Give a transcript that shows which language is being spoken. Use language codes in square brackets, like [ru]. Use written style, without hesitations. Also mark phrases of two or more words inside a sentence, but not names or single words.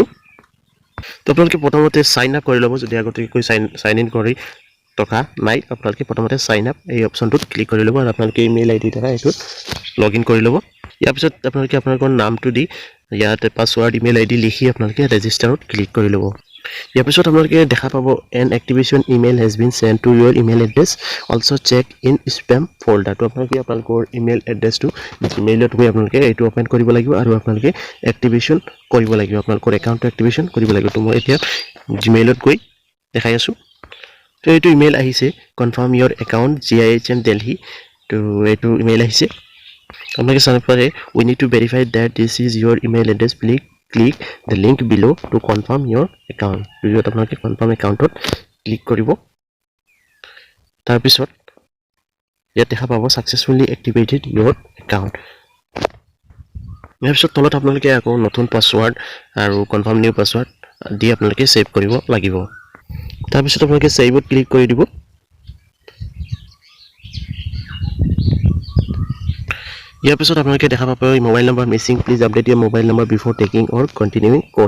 [as] তো আপোনালোকে প্ৰথমতে [en] sign up [as] কৰি ল'ব যদি আগতে কৈ [en] sign in [as] কৰি টকা নাই আপোনালোকে প্ৰথমতে [en] sign up [as] এই অপচনটোত ক্লিক কৰি ল'ব আৰু আপোনালোকে [en] email ID [as] দ্বাৰা এইটো লগইন কৰি ল'ব। ইয়াৰ পিছত আপোনালোকে আপোনালোকৰ নামটো দি ইয়াত পাছৱৰ্ড [en] email ID [as] লিখি আপোনালোকে ৰেজিষ্টাৰত ক্লিক কৰি ল'ব। ইয়াৰ পিছত আপোনালোকে দেখা পাব [en] an activation email has been sent to your email address, also check in spam folder। [as] তো আপোনালোকে আপোনালোকৰ [en] email address [as] জিমেইলত গৈ আপোনালোকে এইটো ওপেন কৰিব লাগিব আৰু আপোনালোকে এক্টিভেশ্যন কৰিব লাগিব আপোনালোকৰ একাউণ্টটো এক্টিভেশ্যন কৰিব লাগিব। তো মই এতিয়া জিমেইলত গৈ দেখাই আছো। তো এইটো ইমেইল আহিছে [en] confirm your account GIHM Delhi. [as] তো এইটো ইমেইল আহিছে আপোনালোকে চাব পাৰে [en] we need to verify that this is your email address, please click the link below to confirm your account। [as] ভিডিঅ'ত আপোনালোকে [en] confirm account [as] ক্লিক কৰিব। তাৰ পিছত ইয়াত দেখা পাব [en] successfully activated your account। [as] ইয়াৰ পিছত তলত আপোনালোকে আকৌ নতুন পাছৱৰ্ড আৰু [en] confirm new password [as] দি আপোনালোকে সেভ কৰিব লাগিব। তাৰ পিছত আপোনালোকে সেভত ক্লিক কৰি দিব। ইয়াৰ পিছত আপোনালোকে দেখা পাব [en] mobile number missing, please update your mobile number before taking or continuing course.